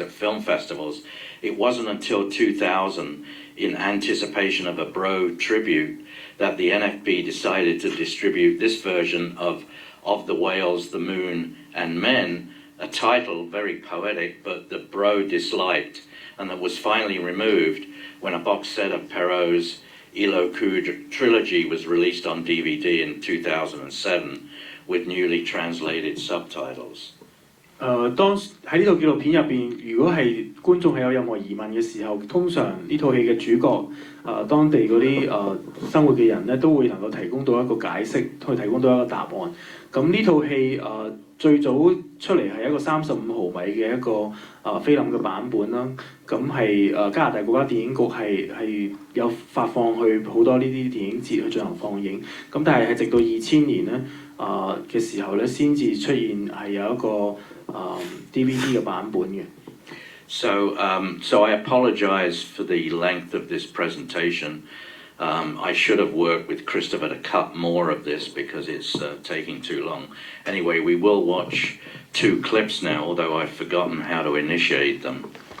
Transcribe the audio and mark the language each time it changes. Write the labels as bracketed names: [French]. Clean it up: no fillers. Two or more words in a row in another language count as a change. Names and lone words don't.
[English] at film festivals, it wasn't until 2000, in anticipation of a Bro tribute, that the NFB decided to distribute this version of the Whales, the Moon and Men, a title very poetic but that Bro disliked and that was finally removed when a box set of Perrault's Ilo trilogy was released on DVD in 2007 with newly translated subtitles. [Cantonese] 當喺呢套紀錄片入邊，如果係觀眾係有任何疑問嘅時候，通常呢套戲嘅主角當地嗰啲生活嘅人咧，都會能夠提供到一個解釋，去提供到一個答案。咁呢套戲最早出嚟係一個35毫米嘅一個菲林嘅版本啦。咁係加拿大國家電影局係有發放去好多呢啲電影節去進行放映。咁但係直到2000年咧嘅時候咧，先至出現係有一個DVD 嘅版本嘅。 [English] So I apologize for the length of this presentation. I should have worked with Christopher to cut more of this because it's taking too long. Anyway, we will watch 2 clips now, although I've forgotten how to initiate them.